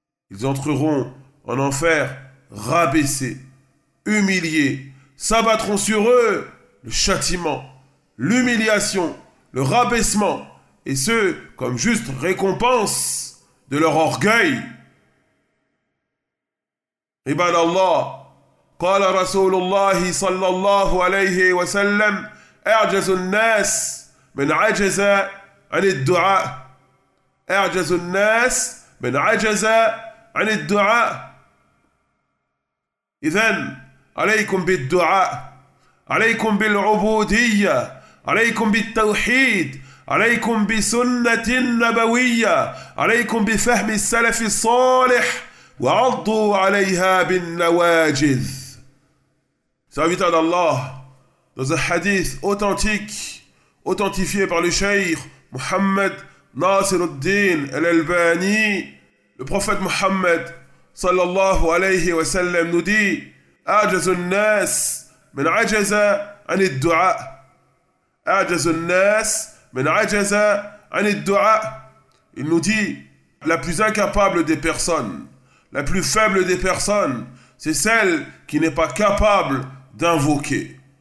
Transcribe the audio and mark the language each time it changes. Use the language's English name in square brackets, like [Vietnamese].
[French] Ils entreront en enfer rabaissés, humiliés, s'abattront sur eux le châtiment, l'humiliation, le rabaissement, et ce, comme juste récompense de leur orgueil. [Arabic] Ibad Allah, قال رسول الله صلى الله عليه وسلم أعجز الناس من عجز عن الدعاء أعجز الناس من عجز عن الدعاء إذن عليكم بالدعاء عليكم بالعبودية عليكم بالتوحيد عليكم بسنة النبوية عليكم بفهم السلف الصالح وعضوا عليها بالنواجذ. [French] Serviteur d'Allah, dans un hadith authentique, authentifié par le Cheikh Muhammad Nasiruddin al-Albani, le prophète Muhammad sallallahu alayhi wa sallam nous dit « [Arabic] Ajazu al-nas min ajaza an iddu'a [French] »« Ajazu al-nas min ajaza an iddu'a » Il nous dit « La plus incapable des personnes, la plus faible des personnes, c'est celle qui n'est pas capable d'invoquer.